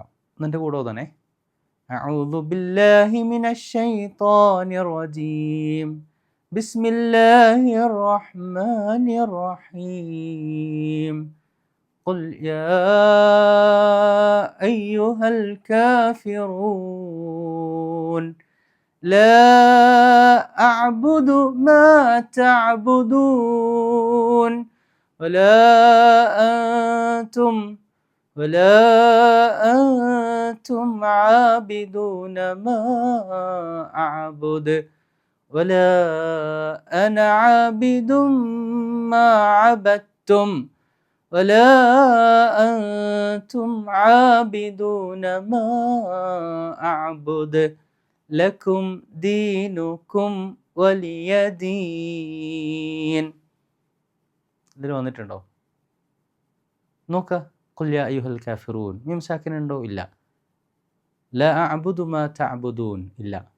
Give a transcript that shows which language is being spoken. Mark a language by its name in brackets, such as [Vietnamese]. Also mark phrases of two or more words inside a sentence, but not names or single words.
[Malayalam] എൻ്റെ കൂടെ തന്നെ [Arabic] أعوذ بالله من الشيطان الرجيم بسم الله الرحمن الرحيم قل يا أيها الكافرون لا أعبد ما تعبدون ولا أنتم عابدون ما أعبد ولا أنا عابد ما عبدتم ولا أنتم عابدون ما أعبد لكم دينكم ولي دين. [Malayalam] ഇതിൽ വന്നിട്ടുണ്ടോ നോക്ക. [Arabic] قل يا أيها الكافرون ميم ساكن ഉണ്ടോ? ഇല്ല. لا أعبد ما تعبدون ഇല്ല.